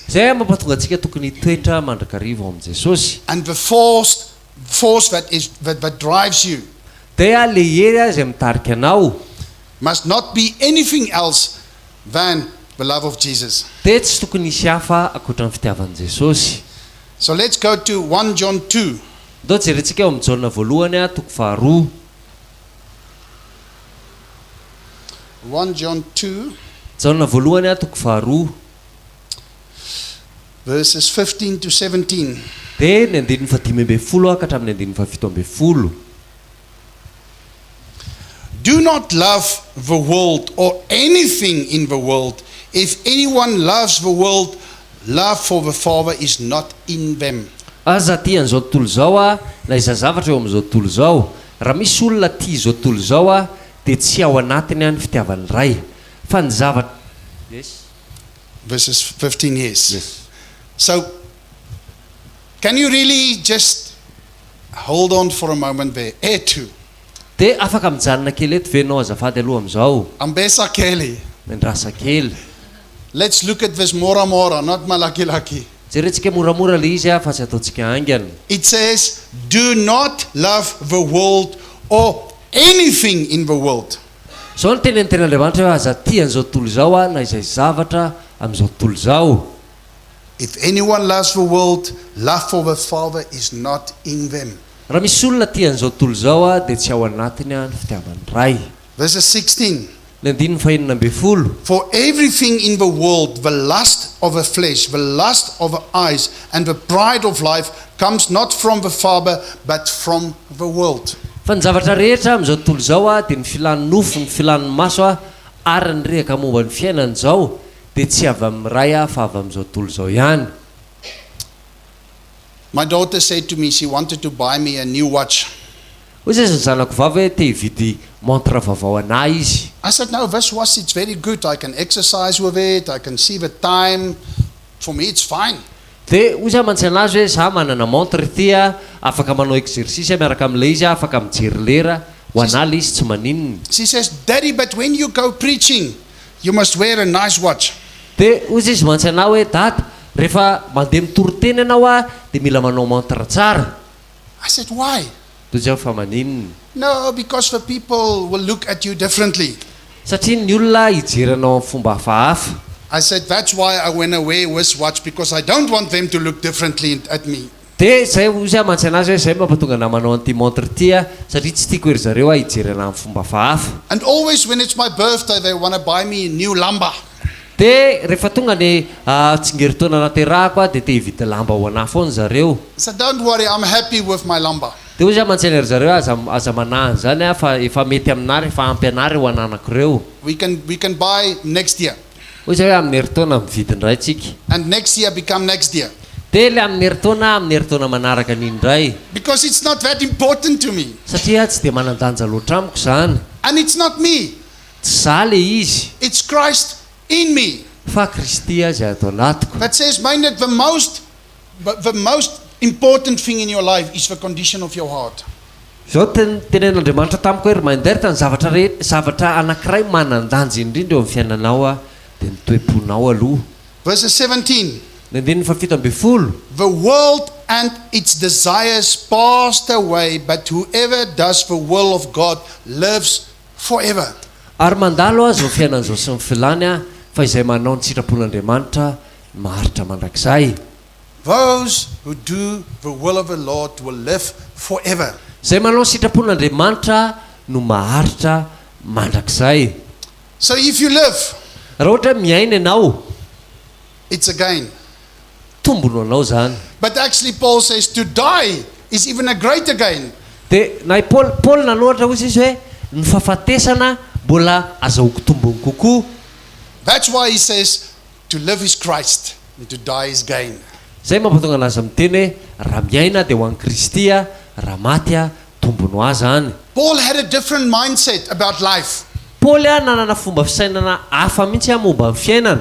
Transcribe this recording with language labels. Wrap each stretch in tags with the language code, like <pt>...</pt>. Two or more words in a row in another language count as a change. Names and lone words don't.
<mg>Zay mampatonga antsika tokony hitoetra mandrakariva ao amin'i Jesosy.</mg> <en>And the force that drives you</en> <mg>Dia le hery izay mitarika anao</mg> <en>must not be anything else than the love of Jesus.</en> <mg>dia tsy tokony hisy hafa akoatra ny fitiavan'i Jesosy.</mg> <en>So let's go to 1 John 2.</en> <mg>Dao jerentsika eo amin'ny jaolina voalohany toko faharoa.</mg> <en>1 John 2,</en> <mg>Jaolina voalohany toko faharoa.</mg> <en>verses 15 to 17.</en> <mg>Dia ny andininy fadimy ambin'ny folo ka hatramin'ny andininy fafito ambin'ny folo.</mg> <en>Do not love the world or anything in the world. If anyone loves the world, love for the Father is not in them.</en> <mg>Aza tia an'izao tontolo zao na iza zavatra eo amin'izao tontolo zao. Raha misy olona tia izao tontolo zao dia tsy ao anatiny ny fitiavany ray. Fa ny zavatra.</mg> <en>Yes. Verses 15, yes. Yes. So, can you really just hold on for a moment there?</en> <mg>Etu. Dia afaka mijanona kely eto ve ianao azafady aloha amin'izao. Ambesa keli. Mendrasa kely.</mg> <en>Let's look at this</en> <mg>mora mora,</mg> <en>not malaki.</en> <mg>Jerentsika moramora le izy fa tsy ataontsika haingana.</mg> <en>It says, do not love the world or anything in the world.</en> <mg>Zao ny teny Andriamanitra hoe aza tia an'izao tontolo zao na izay zavatra amin'izao tontolo zao.</mg> <en>If anyone loves the world, love for the Father is not in them.</en> <mg>Raha misy olona tia an'izao tontolo zao dia tsy ao anatiny ny fitiavany ray.</mg> <en>Verses 16.</en> <mg>Ny andininy fahenina ambin'ny folo.</mg> <en>For everything in the world, the lust of the flesh, the lust of the eyes, and the pride of life comes not from the Father, but from the world.</en> <mg>Fa ny zavatra rehetra amin'izao tontolo zao dia ny filan'ny nofo, ny filan'ny maso ary ny rehaka momba ny fiainana zao dia tsy avy amin'ny ray fa avy amin'izao tontolo zao ihany.</mg> <en>My daughter said to me, she wanted to buy me a new watch.</en> <mg>Hoy zay ny zanako vavy hoe te hividy montre vaovao anahy izy.</mg> <en>I said, no, this watch, it's very good. I can exercise with it. I can see the time. For me, it's fine.</en> <mg>Dia hoy zay mantsy anazy hoe za manana montre ity afaka manao exercice miaraka amin'ilay izy afaka mijery lera ho anahy izy tsy maninona.</mg> <en>She says, Daddy, but when you go preaching, you must wear a nice watch.</en> <mg>Dia hoy zay izy mantsy anahy hoe dada rehefa mandeha mitory-tena ianao dia mila manao montre tsara.</mg> <en>I said, why?</en> <mg>Toy zao fa maninona.</mg> <en>No, because the people will look at you differently.</en> <mg>Satria ny olona hijery anao amin'ny fomba hafahafa.</mg> <en>I said, that's why I went away with watch, because I don't want them to look differently at me.</en> <mg>Dia zay hoy zay mantsy anazy hoe zay mampatonga ana manao an'ity montre ity satria tsy tiako ery zareo hijery anahy amin'ny fomba hafahafa.</mg> <en>And always when it's my birthday, they want to buy me a new lamba.</en> <mg>Dia rehefa tonga ny tsingerin-taona nahaterahako dia te hividy lamba ho anahy foana zareo.</mg> <en>I said, don't worry, I'm happy with my lamba.</en> <mg>Dia hoy zay mantsy ery zareo aza manahy zany fa efa mety aminary efa ampy anary ho ananako ireo.</mg> <en>We can buy next year.</en> <mg>Hoy zay hoe amin'ny herintaona mividy indray tsika.</mg> <en>And next year become next year.</en> <mg>Dia le amin'ny herintaona manaraka ny indray.</mg> <en>Because it's not that important to me.</en> <mg>Satria tsy dia manan-danja loatra amiko zany.</mg> <en>And it's not me.</en> <mg>Tsy za le izy</mg> <en>It's Christ in me.</en> <mg>fa Kristy zay ato anatiko.</mg> <en>That says, mind that the most important thing in your life is the condition of your heart.</en> <mg>Zao tenen'Andriamanitra tamiko hoe manderita ny zavatra anankiray manan-danja indrindra eo amin'ny fiainanao dia ny toe-ponao aloha.</mg> <en>Verses 17.</en> <mg>Ny andininy fafito ambin'ny folo.</mg> <en>The world and its desires passed away, but whoever does the will of God lives forever.</en> <mg>Ary mandalo zao fiainan'izao sy ny filany fa izay manao ny sitrapon'Andriamanitra maharitra mandrakizay.</mg> <en>those who do the will of the Lord will live forever.</en> <mg>Zay manao sitrapon'Andriamanitra no maharitra mandrakizay.</mg> <en>So if you live,</en> <mg>Raha ohatra miaina ianao,</mg> <en>it's a gain.</en> <mg>tombono anao zany.</mg> <en>But actually Paul says to die is even a greater gain.</en> <mg>Dia na Paul nanohatra hozy izy hoe ny fahafatesana mbola azahoako tombony kokoa.</mg> <en>That's why he says to live is Christ and to die is gain.</en> <mg>Zay mampatonga anazy miteny hoe raha miaina dia ho an'i Kristy a, raha maty a tombony ho azy zany.</mg> <en>Paul had a different mindset about life.</en> <mg>Paul a nanana fomba fisainana hafa mihitsy a momba ny fiainana.</mg>